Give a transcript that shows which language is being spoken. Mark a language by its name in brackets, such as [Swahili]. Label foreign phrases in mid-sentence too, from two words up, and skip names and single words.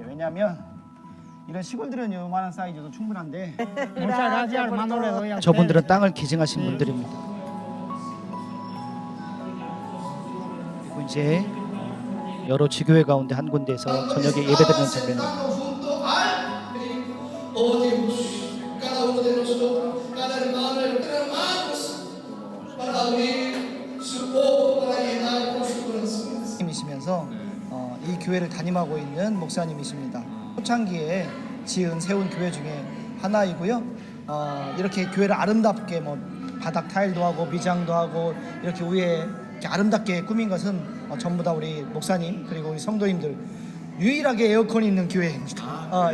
[Korean] 왜냐하면 이런 시골들은 요만한 사이즈도 충분한데 저분들은 땅을 기증하신 분들입니다. 그리고 이제 여러 지교회 가운데 한 군데에서 저녁에 예배드리는 장면입니다. [Spanish] junto al oh Dios, cada uno de nosotros, cada hermano y hermanos, para abrir su boca, para llenar con su corazón. [Korean] 이시면서 이 교회를 담임하고 있는 목사님이십니다. 초창기에 세운 교회 중에 하나이고요. 이렇게 교회를 아름답게 뭐 바닥 타일도 하고 미장도 하고 이렇게 위에 이렇게 아름답게 꾸민 것은 전부 다 우리 목사님 그리고 우리 성도님들, 유일하게 에어컨이 있는 교회입니다.